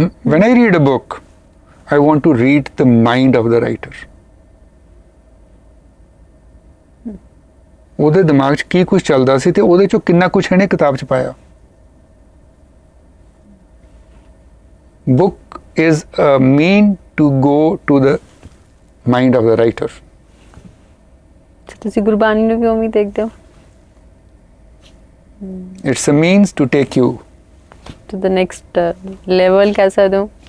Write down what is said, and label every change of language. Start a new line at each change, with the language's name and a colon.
English: when I read a book, I want to read the mind of the writer.
Punjabi: ਉਹਦੇ ਦਿਮਾਗ 'ਚ ਕੀ ਕੁਝ ਚੱਲਦਾ ਸੀ ਤੇ ਉਹਦੇ 'ਚੋਂ ਕਿੰਨਾ ਕੁਝ ਇਹਨੇ ਕਿਤਾਬ 'ਚ ਪਾਇਆ।
English: Book is a mean to go to the mind of the writer.
Punjabi: ਤੁਸੀਂ ਗੁਰਬਾਣੀ ਨੂੰ ਕਿਉਂ ਵੀ ਦੇਖਦੇ ਹੋ?
English: It's a means to take you
Punjabi: to the next level, ਕਹਿ ਸਕਦੇ ਹੋ।